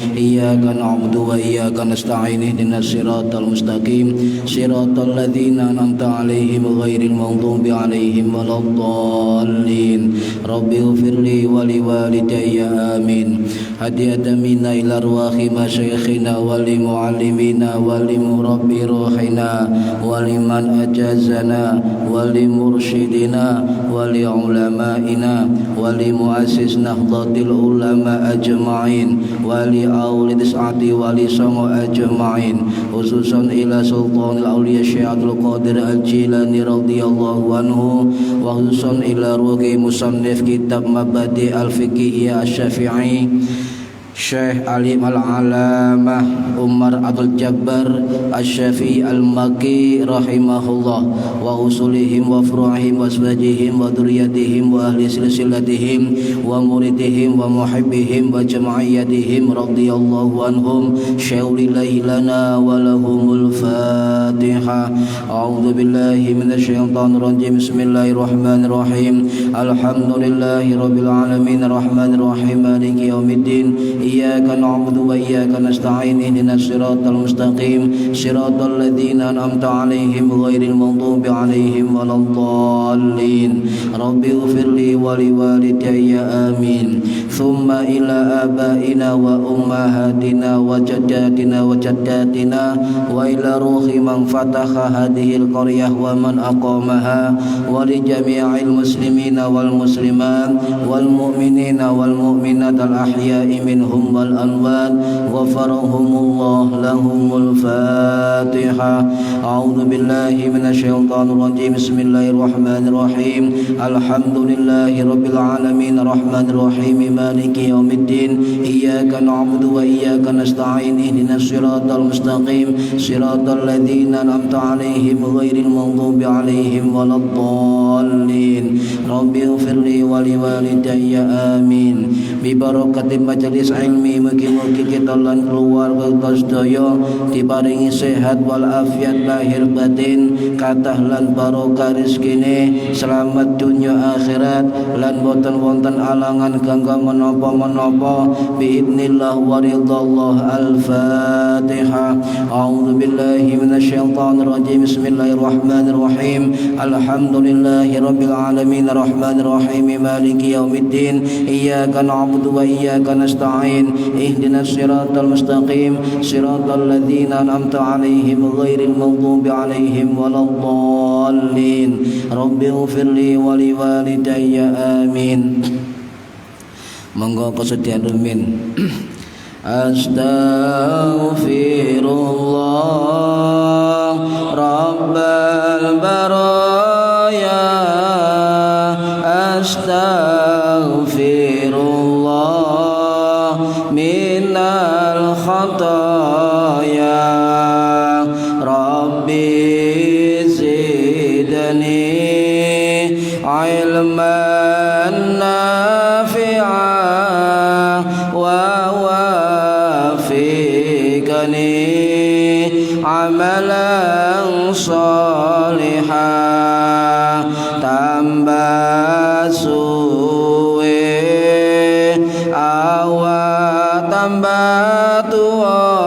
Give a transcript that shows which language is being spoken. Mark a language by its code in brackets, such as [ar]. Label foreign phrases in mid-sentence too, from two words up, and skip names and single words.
[ar] إياك نعبد وإياك نستعين. اهدنا الصراط المستقيم. صراط الذين أنعمت عليهم غير المغضوب عليهم ولا الضالين. رب اغفر لي ولوالدي آمين. هدية منا إلى أرواح مشايخنا ولمعلمينا ولمربي روحنا و لمن أجازنا ولمرشدينا ولعلمائنا ولمؤسس نهضة العلماء أجمعين ولأولاد ساعة ولسماء أجمعين، خصوصا إلى سلطان الأولياء الشيخ عبد القادر الجيلاني رضي الله عنه، وخصوصا إلى روح مصنف كتاب مبادئ الفقهية الشافعي الشيخ العالم العلامة عمر عبد الجبار الشافعي المكي رحمه الله، وأصولهم وفروعهم وأشباحهم وذرياتهم وأهل سلسلتهم ومريديهم ومحبيهم وجمعياتهم رضي الله عنهم. شيء لله لنا ولهم الفاتحة. أعوذ بالله من الشيطان الرجيم. بسم الله الرحمن الرحيم. الحمد لله رب العالمين الرحمن الرحيم مالك يوم الدين. إياك نعبد وإياك نستعين. اهدنا الصراط المستقيم. صراط الذين أنعمت عليهم غير المغضوب عليهم ولا الضالين. رب اغفر لي ولوالدي آمين. ثم إلى آبائنا وأمهاتنا وجداتنا وجداتنا وإلى روح من فتح هذه القرية ومن أقامها ولجميع المسلمين والمسلمات والمؤمنين والمؤمنات الأحياء منهم والأموات غفر لهم الله لهم الفاتحة. أعوذ بالله من الشيطان الرجيم. بسم الله الرحمن الرحيم. الحمد لله رب العالمين الرحمن الرحيم مالك يوم الدين. إياك نعبد وإياك نستعين. اهدنا الصراط المستقيم. صراط الذين أنعمت عليهم غير المغضوب عليهم ولا الضالين. رب اغفر لي ولوالدي آمين. ببركة [jv] majelis ilmi, mugi-mugi kita lan keluarga sedaya diparingi sehat wal afiat lahir batin, kathah lan barokah rezekine, selamat dunya akhirat, lan boten wonten alangan gangga menapa-menapa [ar] بإذن الله ورضا الله. الفاتحة. أعوذ بالله من الشيطان الرجيم. بسم الله الرحمن الرحيم. الحمد لله رب العالمين الرحمن الرحيم مالك يوم الدين. إياك نعبد وإياك نستعين. اهدنا الصراط المستقيم. صراط الذين أنعمت عليهم غير المغضوب عليهم ولا الضالين. رب اغفر لي ولوالدي آمين. [jv] Monggo kesediaan rumin. [ar] أستغفر الله رب البرايا. أستغفر الله من الخطايا. رب زدني علما نافعا ووفقني عملا صالحا. [jv] Tambah suwe awak tambah tua,